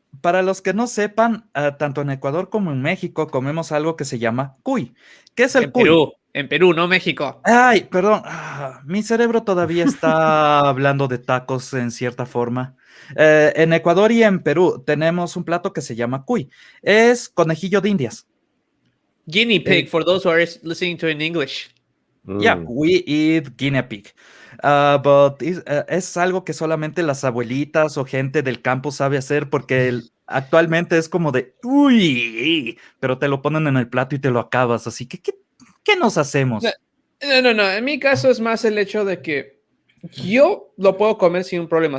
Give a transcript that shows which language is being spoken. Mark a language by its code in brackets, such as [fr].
[es] Para los que no sepan, tanto en Ecuador como en México comemos algo que se llama cuy. ¿Qué es el cuy? En Perú, no México. Ay, perdón, mi cerebro todavía está hablando de tacos en cierta forma. En Ecuador y en Perú tenemos un plato que se llama cuy. Es conejillo de Indias. [en] Guinea pig, for those who are listening to in English. Yeah, we eat guinea pig. [es] But es algo que solamente las abuelitas o gente del campo sabe hacer porque actualmente es como de uy, pero te lo ponen en el plato y te lo acabas. Así que, ¿qué nos hacemos? No. En mi caso es más el hecho de que yo lo puedo comer sin un problema.